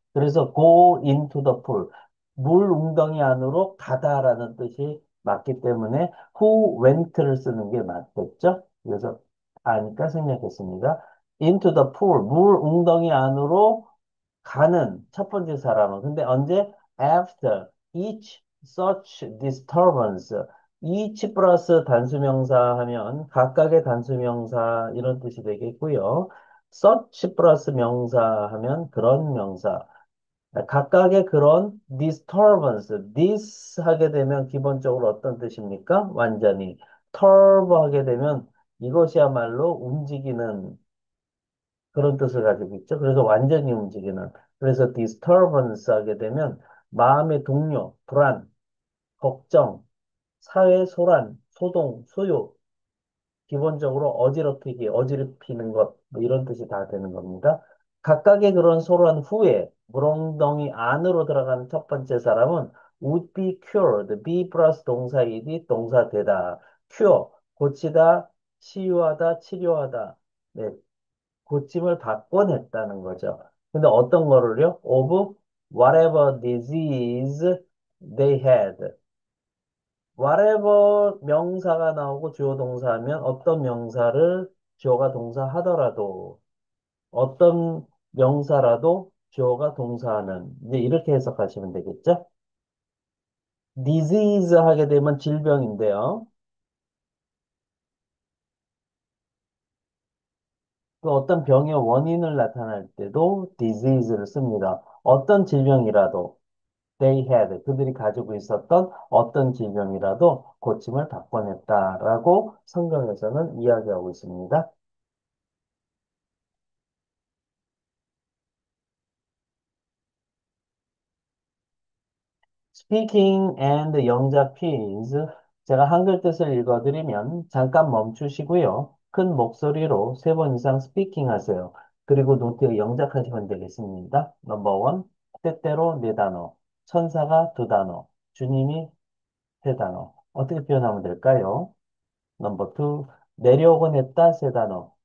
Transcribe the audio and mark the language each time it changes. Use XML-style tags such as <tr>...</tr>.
<ko>그래서</ko> <en>go into the pool,</en> <ko>물 웅덩이 안으로 가다라는 뜻이 맞기 때문에</ko> <en>who went</en> <ko>를 쓰는 게 맞겠죠? 그래서 아니까 생략했습니다.</ko> <en>into the pool,</en> <ko>물 웅덩이 안으로 가는 첫 번째 사람은. 근데 언제?</ko> <en>after each such disturbance.</en> <ko>each 플러스 단수명사 하면 각각의 단수명사 이런 뜻이 되겠고요. such 플러스 명사 하면 그런 명사. 각각의 그런 disturbance, this 하게 되면 기본적으로 어떤 뜻입니까? 완전히. turb 하게 되면 이것이야말로 움직이는 그런 뜻을 가지고 있죠. 그래서 완전히 움직이는. 그래서 disturbance 하게 되면 마음의 동요, 불안, 걱정, 사회 소란, 소동, 소요, 기본적으로 어지럽히기, 어지럽히는 것, 뭐 이런 뜻이 다 되는 겁니다. 각각의 그런 소란 후에 물엉덩이 안으로 들어가는 첫 번째 사람은</ko> <en>would be cured,</en> <ko>be 플러스 동사이디 동사 되다, cure, 고치다, 치유하다, 치료하다. 네, 고침을 받곤 했다는 거죠. 근데 어떤 거를요?</ko> <en>of whatever disease they had.</en> <ko>whatever 명사가 나오고 주어 동사하면 어떤 명사를 주어가 동사하더라도 어떤 명사라도 주어가 동사하는 이제 이렇게 해석하시면 되겠죠? disease 하게 되면 질병인데요. 또 어떤 병의 원인을 나타낼 때도 disease를 씁니다. 어떤 질병이라도</ko> <en>they had,</en> <ko>그들이 가지고 있었던 어떤 질병이라도 고침을 받곤 했다라고 성경에서는 이야기하고 있습니다.</ko> <en>Speaking and</en> <ko>영작</ko> <en>piece.</en> <ko>제가 한글 뜻을 읽어드리면 잠깐 멈추시고요. 큰 목소리로 3번 이상 speaking 하세요. 그리고 노트에 영작하시면 되겠습니다. 넘버 원, 때때로 4단어, 천사가 2단어, 주님이 3단어. 어떻게 표현하면 될까요? 넘버 투, 내려오곤 했다, 3단어.</ko>